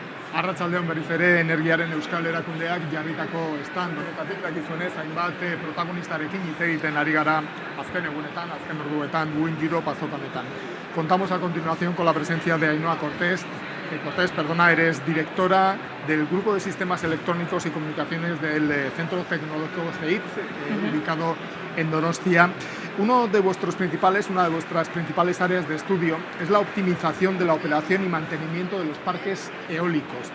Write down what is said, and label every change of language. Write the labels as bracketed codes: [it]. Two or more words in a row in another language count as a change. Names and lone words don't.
[eu] Arratsaldeon berriz ere Energiaren Euskal Erakundeak jarritako stand honetatik dakizuenez hainbat protagonistarekin hitz egiten ari gara azken egunetan, azken orduetan, Wind Europe azokanetan. [es] Contamos a continuación con la presencia de Ainhoa Cortés. Eres directora del Grupo de Sistemas Electrónicos y Comunicaciones del Centro Tecnológico CEIT, ubicado en Donostia. Una de vuestras principales áreas de estudio es la optimización de la operación y mantenimiento de los parques eólicos.